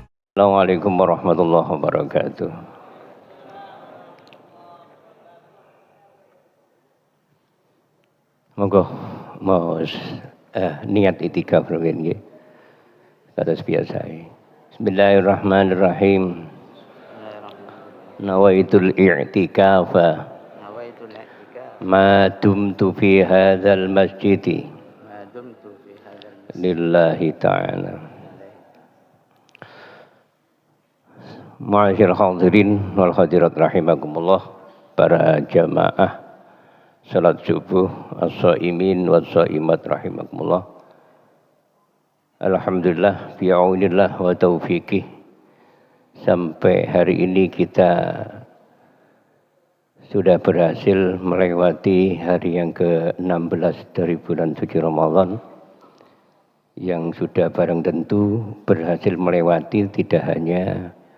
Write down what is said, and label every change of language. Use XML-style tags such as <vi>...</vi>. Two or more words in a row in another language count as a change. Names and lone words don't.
<ar>السلام عليكم ورحمة الله وبركاته.</ar> <jv>Monggo mau niat itikaf rugen nggih. Kados biasa.</jv> <ar>Bismillahirrahmanirrahim. نويت الاعتكاف نويت الاعتكاف ما دمت في هذا المسجد ما دمت في هذا المسجد لله تعالى. معاشر الحاضرين والحاضرات رحمكم الله,</ar> <id>para jamaah salat subuh</id> <ar>الصائمين والصائمات رحمكم الله. الحمد لله بعون الله وتوفيقه,</ar> <id>sampai hari ini kita sudah berhasil melewati hari yang ke-16 dari bulan suci Ramadan, yang sudah barang tentu berhasil melewati tidak hanya</id>